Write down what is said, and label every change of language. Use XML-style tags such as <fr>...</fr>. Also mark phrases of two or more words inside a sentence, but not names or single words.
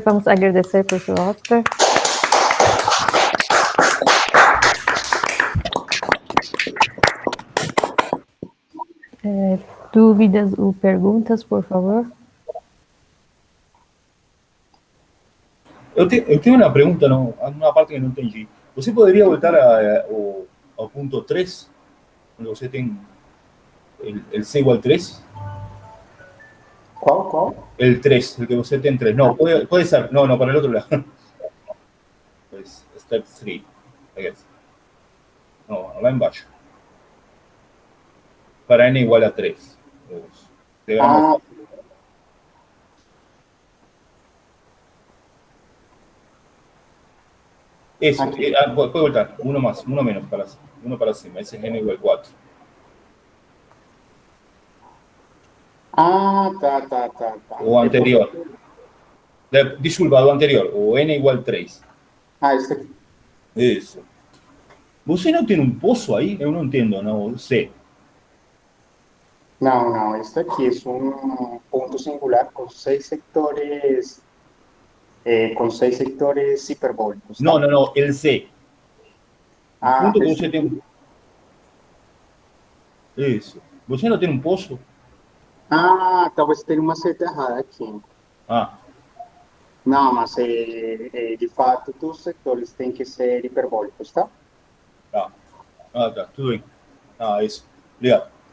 <pt>Vamos agradecer, professor Oscar. Dúvidas ou perguntas, por favor? Eu tenho uma pergunta, não, uma parte que não entendi. Você poderia voltar ao ponto 3, onde você tem el C igual 3? Qual?</pt> <es>El 3, el que</es> <pt>você tem</pt> <es>3. No, puede ser. No, para el otro lado. Pues,</es> <en>step 3, I guess.</en> <pt>No, lá embaixo. Para n igual a 3.</pt> <es>Digamos, eso, puede voltar. Uno más, uno menos, uno para cima. Ese es n igual 4.</es> <pt>Tá. O anterior. Disculpa, o anterior. O n igual 3. Esse aqui. Isso. Você não tem um poço aí? Eu não entendo, não sei. Não, este aqui é um ponto singular com 6 sectores hiperbólicos. Tá?</pt> <es>No, el C. Punto que</es> <pt>esse... você tem. Isso. Você não tem um poço? Talvez tenha uma seta errada aqui. Não, mas de fato os sectores têm que ser hiperbólicos, tá? Tá, tudo bem. Isso. Obrigado.</pt>